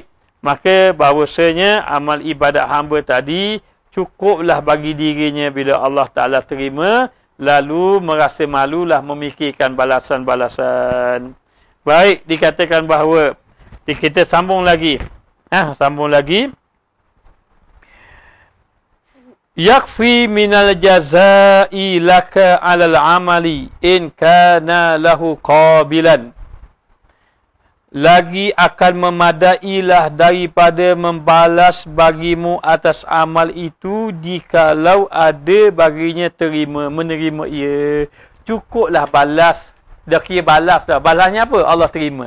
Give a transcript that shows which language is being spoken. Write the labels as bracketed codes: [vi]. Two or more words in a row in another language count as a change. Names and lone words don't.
[ms] Maka bahawasanya amal ibadat hamba tadi cukuplah bagi dirinya bila Allah Ta'ala terima. Lalu merasa malulah memikirkan balasan-balasan. Baik, dikatakan bahawa kita sambung lagi. Sambung lagi. [ar] يكفي من الجزاء لك على العمل إن كان له قابلا. [ms] Lagi akan memadailah daripada membalas bagimu atas amal itu jikalau ada baginya menerima ia. Cukuplah balas. Dah kira balas dah. Balasnya apa? Allah terima.